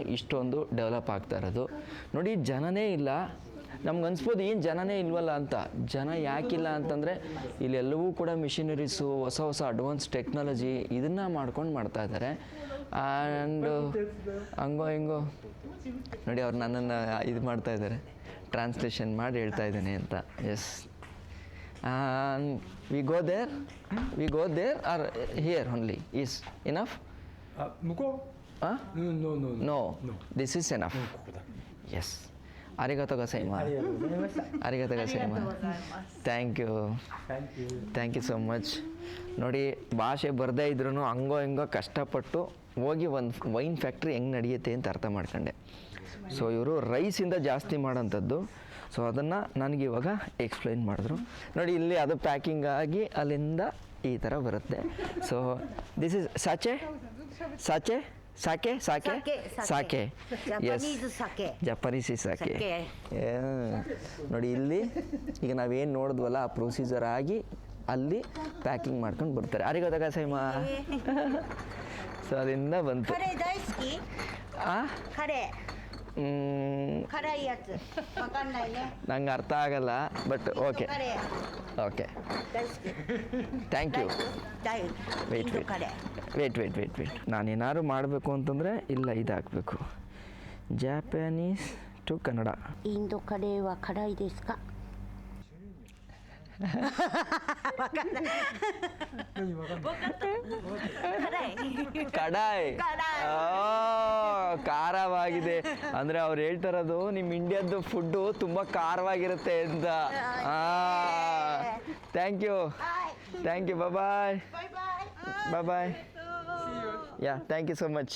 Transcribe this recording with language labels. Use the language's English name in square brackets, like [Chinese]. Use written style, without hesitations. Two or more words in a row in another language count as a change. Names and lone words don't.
[Kannada] ಇಷ್ಟೊಂದು ಡೆವಲಪ್ ಆಗ್ತಾ ಇರೋದು ನೋಡಿ ಜನನೇ ಇಲ್ಲ ನಮ್ಗೆ ಅನ್ಸ್ಬೋದು ಏನು ಜನನೇ ಇಲ್ವಲ್ಲ ಅಂತ ಜನ ಯಾಕಿಲ್ಲ ಅಂತಂದರೆ ಇಲ್ಲೆಲ್ಲವೂ ಕೂಡ ಮಿಷಿನರೀಸು ಹೊಸ [English] advance technology [Kannada] ಇದನ್ನು ಮಾಡ್ಕೊಂಡು ಮಾಡ್ತಾ ಇದ್ದಾರೆ ಆ್ಯಂಡ್ ಹಂಗೋ ಹಿಂಗೋ ನೋಡಿ ಅವ್ರು ನನ್ನನ್ನು ಇದು ಮಾಡ್ತಾ ಇದ್ದಾರೆ ಟ್ರಾನ್ಸ್ಲೇಷನ್ ಮಾಡಿ ಹೇಳ್ತಾ ಇದ್ದೀನಿ ಅಂತ [English] yes we go there are here only is enough [Japanese] あ向こう [Kannada] ಹಾಂ [English] No no this is enough [Japanese] ここだ ಎಸ್ ありがとうございまありがとうございましたありがとうございま [English] thank you Thank you. so much. [Kannada] ನೋಡಿ ಭಾಷೆ ಬರದೇ ಇದ್ರೂ ಹಂಗೋ ಹಿಂಗೋ ಕಷ್ಟಪಟ್ಟು ಹೋಗಿ ಒಂದು [English] wine factory [Kannada] ಹೆಂಗೆ ನಡೆಯುತ್ತೆ ಅಂತ ಅರ್ಥ ಮಾಡ್ಕೊಂಡೆ. ಸೊ ಇವರು ರೈಸಿಂದ ಜಾಸ್ತಿ ಮಾಡೋಂಥದ್ದು. ಸೊ ಅದನ್ನು ನನಗೆ ಇವಾಗ ಎಕ್ಸ್ಪ್ಲೈನ್ ಮಾಡಿದ್ರು. ನೋಡಿ ಇಲ್ಲಿ ಅದು ಪ್ಯಾಕಿಂಗ್ ಆಗಿ ಅಲ್ಲಿಂದ ಈ ಥರ ಬರುತ್ತೆ. [English] so this is sache sache sake sake sake yes Japanese sake. [Kannada] ನೋಡಿ ಇಲ್ಲಿ ಈಗ ನಾವೇನು ನೋಡಿದ್ವಲ್ಲ ಆ ಪ್ರೊಸೀಜರ್ ಆಗಿ ಅಲ್ಲಿ ಪ್ಯಾಕಿಂಗ್ ಮಾಡ್ಕೊಂಡು ಬರ್ತಾರೆ. [Japanese] ありごだが さいま [Kannada] ಸೊ ಅಲ್ಲಿಂದ ಬಂತು. [Japanese] カレー大好き ಆ カレー辛いやつわかんないね [Kannada] ನಂಗೆ ಅರ್ಥ ಆಗಲ್ಲ [English] but OK [Japanese] カレー [Kannada] ಓಕೆ [Japanese] 大好き [English] thank you. [Japanese] 大イ [English] ವೆಯ್ಟ್ [Japanese] ンドカレー [Kannada] ವೆಯ್ಟ್ ನಾನೇನಾದ್ರು ಮಾಡಬೇಕು ಅಂತಂದರೆ ಇಲ್ಲ ಇದು ಹಾಕಬೇಕು. [English] Japanese to Kannada. [Japanese] インドカレーは辛いですかわかんない辛い [Kannada] ಕಡಾಯ್ ಖಾರವಾಗಿದೆ ಅಂದರೆ ಅವ್ರು ಹೇಳ್ತಾರದು ನಿಮ್ಮ ಇಂಡಿಯಾದ್ದು ಫುಡ್ಡು ತುಂಬ ಖಾರವಾಗಿರುತ್ತೆ ಅಂತ. [English] thank you bye bye ya thank you so much.